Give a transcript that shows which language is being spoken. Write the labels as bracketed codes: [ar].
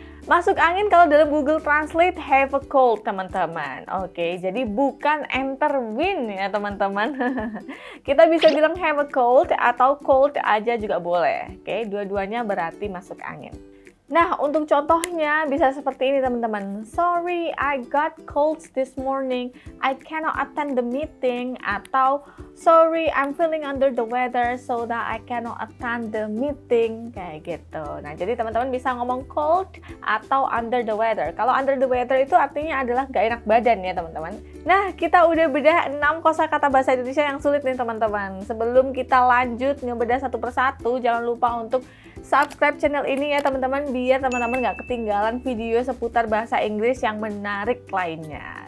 [id] Masuk angin kalau dalam Google Translate [en] have a cold, [id] teman-teman. Oke, jadi bukan [en] enter wind [id] ya, teman-teman. Kita bisa bilang [en] have a cold [id] atau cold aja juga boleh. Oke, dua-duanya berarti masuk angin. Nah, untuk contohnya bisa seperti ini, teman-teman. [en] Sorry, I got colds this morning. I cannot attend the meeting. Atau, sorry, I'm feeling under the weather so that I cannot attend the meeting. [id] Kayak gitu. Nah, jadi teman-teman bisa ngomong cold atau [en] under the weather. [id] Kalau [en] under the weather [id] itu artinya adalah gak enak badan ya, teman-teman. Nah, kita udah bedah 6 kosakata bahasa Indonesia yang sulit nih, teman-teman. Sebelum kita lanjut ngebedah satu persatu, jangan lupa untuk subscribe channel ini ya, teman-teman, biar teman-teman nggak ketinggalan video seputar bahasa Inggris yang menarik lainnya.